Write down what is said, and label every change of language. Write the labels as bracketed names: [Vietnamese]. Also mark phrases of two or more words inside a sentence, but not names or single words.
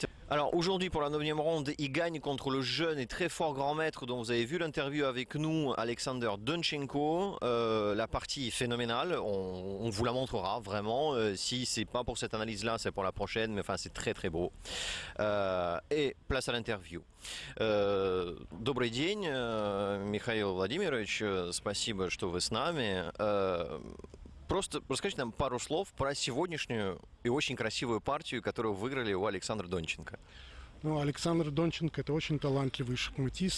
[French] Alors aujourd'hui pour la 9e ronde, il gagne contre le jeune et très fort grand maître dont vous avez vu l'interview avec nous, Alexander Donchenko. La partie est phénoménale, on vous la montrera vraiment. Si c'est pas pour cette analyse-là, c'est pour la prochaine, mais enfin c'est très très beau. Et place à l'interview. [Russian] Добрый день, Михаил Владимирович, спасибо, что вы с нами. Просто расскажите нам пару слов про сегодняшнюю и очень красивую партию, которую выиграли у Александра Донченко. Ну, Александр Донченко – это очень талантливый шахматист.